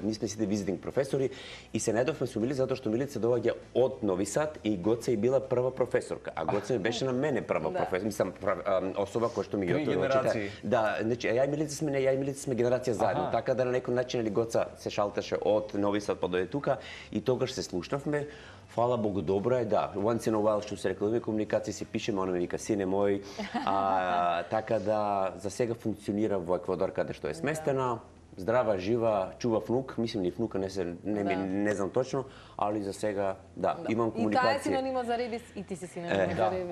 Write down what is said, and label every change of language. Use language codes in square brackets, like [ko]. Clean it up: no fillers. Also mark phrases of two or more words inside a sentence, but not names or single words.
[mk] Ние сме сите визитинг професори и се најдовме со Милица затоа што Милица доаѓа од Нови Сад и Гоце била прва професорка. А Гоце ми беше на мене прва професор, мислам особа која што ми ги генерации. Да, значи ја и Милица сме генерација заедно, така да на некој начин или Гоца се шалташе од Нови Сад па дојде тука и тогаш се слушнавме. Фала Богу, добро е, да. [en] Once in a while, [mk] што се реклами комуникација, се пишеме, она ми вика, сине мој. Така да, за сега функционира во Еквадор, каде што е сместена. Здрава, жива, чува внук. Мислим, ни внука не знам точно, али за сега, да, имам комуникација. И таа е синонима за Ребис, и ти си синонима за Ребис.